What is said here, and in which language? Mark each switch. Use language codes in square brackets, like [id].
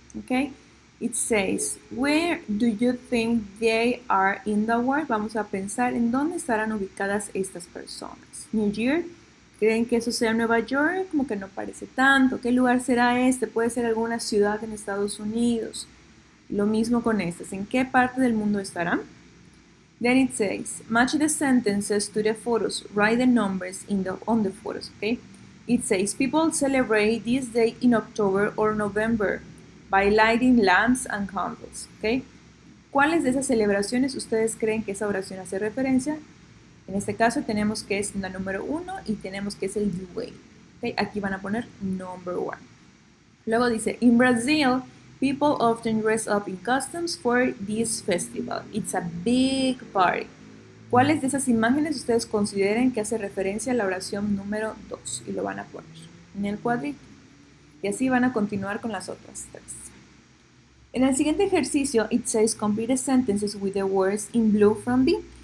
[en] Okay, it says, where do you think they are in the world? [es] Vamos a pensar en dónde estarán ubicadas estas personas. New Year. ¿Creen que eso sea Nueva York? Como que no parece tanto. ¿Qué lugar será este? Puede ser alguna ciudad en Estados Unidos. Lo mismo con estas. ¿En qué parte del mundo estarán? [en] Then it says, match the sentences to the photos. Write the numbers on the photos. Okay? It says, people celebrate this day in October or November by lighting lamps and candles. Okay? [es] ¿Cuáles de esas celebraciones ustedes creen que esa oración hace referencia? En este caso tenemos que es la número 1 y tenemos que es el The Way. Okay, aquí van a poner number 1. Luego dice, [en] in Brazil, people often dress up in costumes for this festival. It's a big party. [es] ¿Cuáles de esas imágenes ustedes consideren que hace referencia a la oración número 2? Y lo van a poner en el cuadrito. Y así van a continuar con las otras 3. En el siguiente ejercicio, [en] it says complete sentences with the words in blue from B.